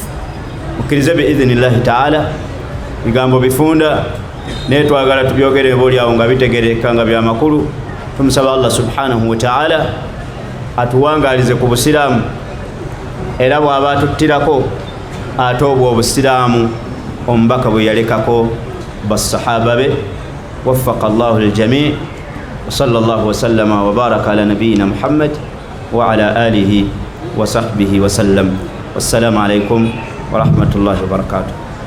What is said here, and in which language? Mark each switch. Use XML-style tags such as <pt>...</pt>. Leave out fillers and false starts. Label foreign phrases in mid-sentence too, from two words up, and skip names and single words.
<lg>Mukkirize</lg> <ar>بإذن الله تعالى,</ar> <lg>bigambo bifunda naye twagala tubyogere boolyawo nga bitegereka nga byamakulu. Tumusaba Allah</lg> <ar>سبحانه وتعالى</ar> <lg>atuwangalize ku busiraamu, era bw'aba atuttirako ate obwo obusiraamu omubaka bwe yalekako basahaba be.</lg> <ar>وفق الله للجميع. وصلى الله وسلم وبارك على نبينا محمد وعلى آله وصحبه وسلم. والسلام عليكم ورحمة الله وبركاته.</ar>